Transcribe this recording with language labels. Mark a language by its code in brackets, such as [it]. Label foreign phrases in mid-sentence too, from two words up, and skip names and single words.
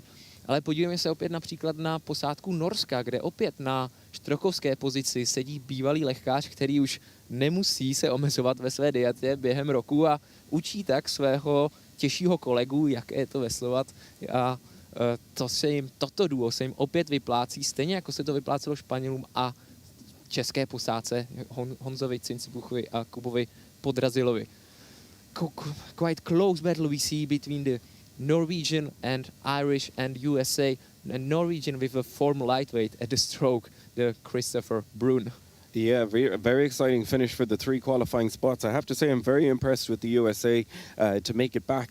[cs] Ale podívejme se opět například na posádku Norska, kde opět na štrokovské pozici sedí bývalý lehkář, který už nemusí se omezovat ve své dietě během roku a učí tak svého těžšího kolegu, jak je to veslovat. A toto duo se jim opět vyplácí, stejně jako se to vyplácelo Španělům a české posádce Honzovi Cincibuchovi a Kubovi Podrazilovi. [en] Quite close battle we see between the Norwegian and Irish and USA, and Norwegian with a former lightweight at the stroke, the Christopher Brun. Yeah, very exciting finish for the 3 qualifying spots. I have to say I'm very impressed with the USA to make it back.